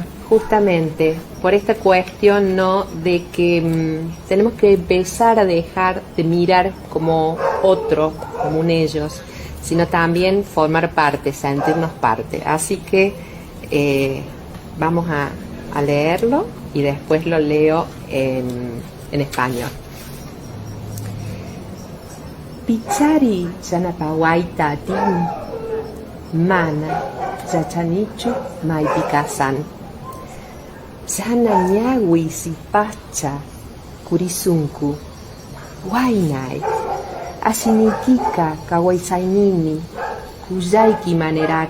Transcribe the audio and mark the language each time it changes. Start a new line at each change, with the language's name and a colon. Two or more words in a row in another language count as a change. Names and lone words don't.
Spanish: Justamente por esta cuestión, ¿no?, de que tenemos que empezar a dejar de mirar como otro, como un ellos, sino también formar parte, sentirnos parte. Así que vamos a leerlo y después lo leo en español.
Quechua: Pichari Yanapawaita Tin Mana Yachanichu Maipikasan Yana Ñawi Sipacha Kurisunku Wainai Asinikika Kawaisainini Kuyaiki Manerak